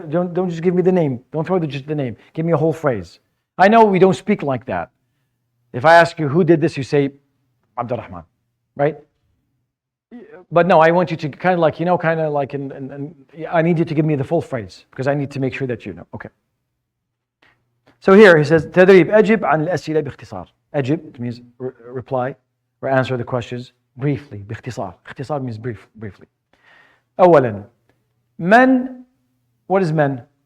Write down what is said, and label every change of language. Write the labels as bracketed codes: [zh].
[en] Don't just give me the name. Don't throw just the name. Give me a whole phrase. I know we don't speak like that. If I ask you who did this, you say Abdurrahman, right? But no, I want you to kind of like, I need you to give me the full phrase because I need to make sure that you know. Okay. So here he says, [ar] تدريب أجب عن الأسئلة باختصار. [en] أجب, it means reply or answer the questions briefly. [ar] باختصار. [en] اختصار means briefly. [ar] أولا, من, what is من?